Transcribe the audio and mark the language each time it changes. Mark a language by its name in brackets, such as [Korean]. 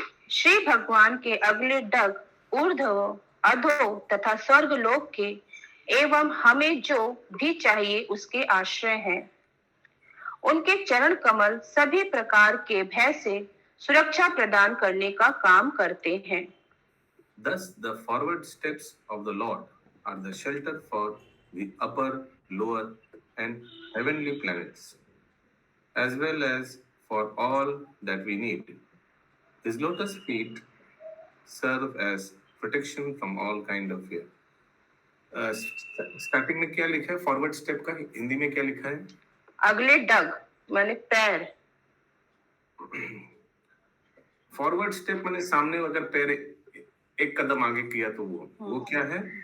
[Hindi] श्री भगवान के अगले डग ऊर्ध्व, अधो तथा स्वर्ग लोक के एवं हमें जो भी चाहिए उसके आश्रय हैं। उनके चरण कमल सभी प्रकार के भय से सुरक्षा प्रदान करने का काम करते हैं। [English] Thus, the forward steps of the Lord are the shelter for the upper, lower, and heavenly planets, as well as for all that we need. His lotus feet serve as protection from all kind of fear. [Hindi] Starting में क्या लिखा है forward step का, हिंदी में क्या लिखा है? अगले डग माने पैर। फॉरवर्ड स्टेप माने सामने अगर पैर एक कदम आगे किया तो वो क्या है?